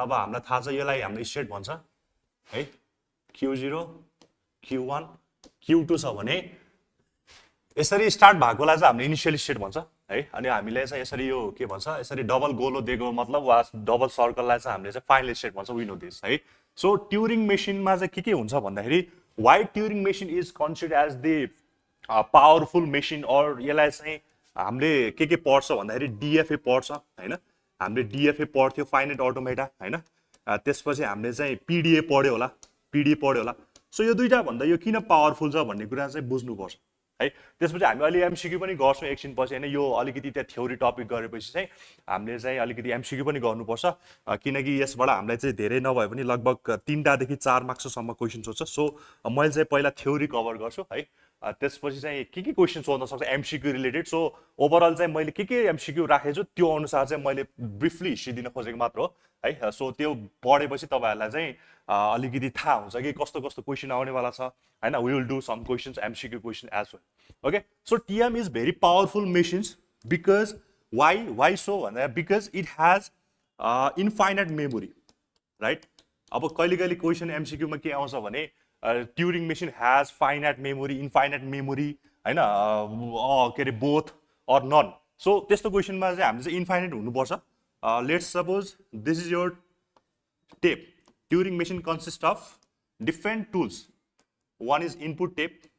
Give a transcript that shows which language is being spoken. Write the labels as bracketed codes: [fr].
[ne] अब हामीलाई थाहा छ यसलाई हाम्रो स्टेट भन्छ है. Q0, Q1, Q2 छ भने यसरी स्टार्ट भएकोलाई चाहिँ हामीले इनिशियल स्टेट भन्छ है. अनि हामीले चाहिँ यसरी यो के भन्छ, यसरी डबल गोलो दिएको मतलब वा डबल सर्कललाई चाहिँ हामीले चाहिँ फाइनल स्टेट भन्छ. [en] we know this [ne] है. सो ट्युरिङ मेसिनमा चाहिँ के हुन्छ भन्दाखेरि [en] Why Turing machine is considered as the powerful machine. [ne] और यसलाई चाहिँ हामीले के पढ्छ भन्दाखेरि डिएफए पढ्छ हैन. हामीले डिएफए पढ्थ्यो, फाइनाइट अटोमेटा हैन. त्यसपछि हामीले चाहिँ पिडिए पढ्यो होला. सो यो दुईटा भन्दा यो किन पावरफुल छ भन्ने कुरा चाहिँ बुझ्नुपर्छ है. त्यसपछि हामी अलि एमसिक्यू पनि गर्छौँ एकछिनपछि हैन. यो अलिकति त्यहाँ थ्योरी टपिक गरेपछि चाहिँ हामीले चाहिँ अलिकति एमसिक्यू पनि गर्नुपर्छ, किनकि यसबाट हामीलाई चाहिँ धेरै नभए पनि लगभग 3टादेखि 4 मार्क्ससम्म क्वेसन सोध्छ. सो मैले चाहिँ पहिला थ्योरी कभर गर्छु है. त्यसपछि चाहिँ के क्वेसन सोध्न सक्छ एमसिक्यू रिलेटेड. सो ओभरअल चाहिँ मैले के एमसिक्यू राखेछु त्यो अनुसार चाहिँ मैले ब्रिफली हिस्ट्री दिन खोजेको मात्र हो है. सो त्यो पढेपछि तपाईँहरूलाई चाहिँ अलिकति थाहा हुन्छ कि कस्तो कस्तो क्वेसन आउनेवाला छ हैन. [en] We will do some questions MCQ question as well. Okay, so TM is very powerful machines because why so? Because it has infinite memory, right? [ne] अब कहिले क्वेसन एमसिक्यू मा के आउँछ भने [en] Turing machine has finite memory, [ne] infinite memory हैन, के अरे both और नन सो त्यस्तो क्वेसनमा चाहिँ हामीले चाहिँ इन्फाइनाइट हुनुपर्छ. [en] Let's suppose this is your tape. Turing machine consists of different tools. One is input tape.